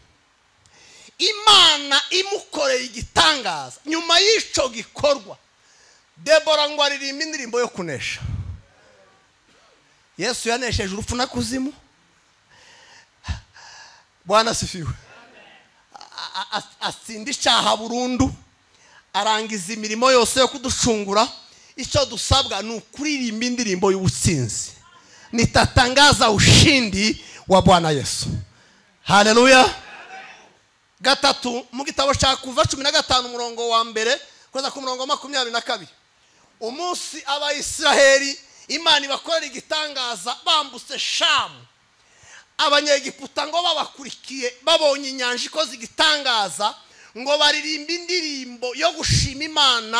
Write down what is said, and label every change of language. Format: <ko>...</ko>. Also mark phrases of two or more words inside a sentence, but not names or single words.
<rw>Imana imukoreye igitangaza nyuma y'icyo gikorwa Debora ngo aririmba indirimbo yo kunesha Yesu yanesheje urupfu na kuzimu</rw> <sw>Bwana sifiwe</sw> <rw>atsinda icyaha burundu arangiza imirimo yose yo kuducungura icyo dusabwa ni ukuririmba indirimbo y'ubutsinzi nitatangaza</rw> <sw>ushindi wa Bwana Yesu</sw> <rw>haleluya gatatu mu gitabo cya Kuva 15 umurongo wa mbere kweza ku murongo wa 22 umunsi abayisiraheli Imana ibakorera igitangaza bambutse Shamu abanyegiputa ngo babakurikiye babonye inyanja ikoze igitangaza ngo baririmba indirimbo yo gushima Imana.</rw>